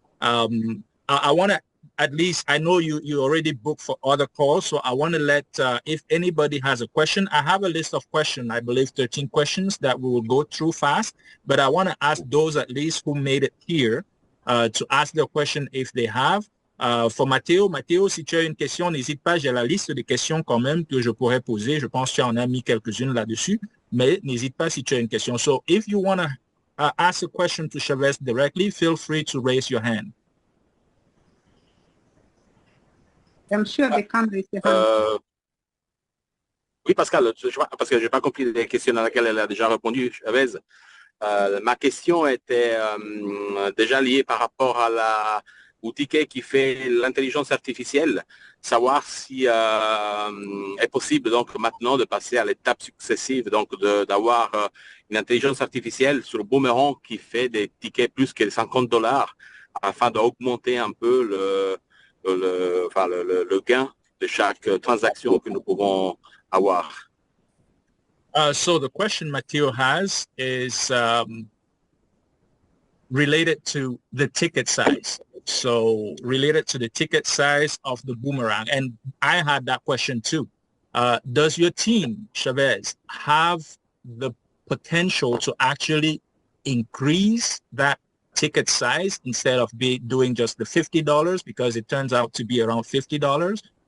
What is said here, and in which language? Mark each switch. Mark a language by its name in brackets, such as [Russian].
[English] I want to, at least, I know you already booked for other calls, so I want to let, if anybody has a question, I have a list of questions, I believe 13 questions that we will go through fast, but I want to ask those at least who made it here to ask their question if they have. [French] For Mathéo, si tu as une question, n'hésite pas, j'ai la liste des questions quand même que je pourrais poser. Je pense que tu en as mis quelques-unes là-dessus, mais n'hésite pas si tu as une question. [English] So if you want to ask a question to Shavez directly, feel free to raise your hand. I'm sure they can't raise their hand. [French] Oui, Pascal, parce que je n'ai pas compris les questions à laquelle elle a déjà répondu, Shavez. Ma question était déjà liée par rapport à au ticket qui fait l'intelligence artificielle, savoir si est possible donc maintenant de passer à l'étape successive, donc d'avoir une intelligence artificielle sur le Boomerang qui fait des tickets plus que $50 afin d'augmenter un peu le gain de chaque transaction que nous pouvons avoir. [English] So the question Matteo has is related to the ticket size. So related to the ticket size of the Boomerang. And I had that question too. Does your team, Shavez, have the potential to actually increase that ticket size instead of doing just the $50 because it turns out to be around $50?